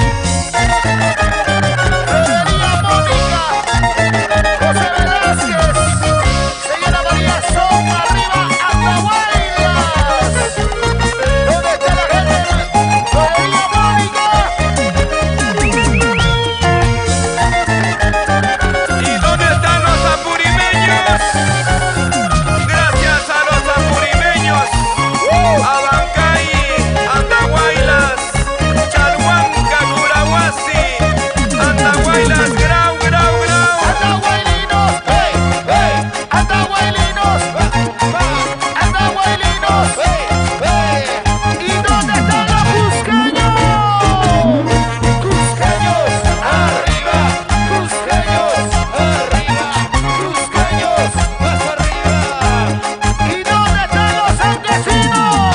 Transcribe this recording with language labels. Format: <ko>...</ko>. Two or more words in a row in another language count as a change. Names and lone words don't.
<es>María Mónica, José Velázquez, señora María Sopa, arriba Atahuallas. ¿Dónde está la gente? María Mónica. ¿Y dónde están los apurimeños? Gracias a los apurimeños, Abancay, Andahuaylas, Chalhuanca, Curahuasi, Andahuaylas, Grau, Grau, Grau. Atahualinos, hey, hey, Atahualinos, Atahualinos, hey, hey. ¿Y dónde están los cusqueños? Cusqueños, arriba, cusqueños, arriba, cusqueños, más arriba. ¿Y dónde están los ancasinos?</es>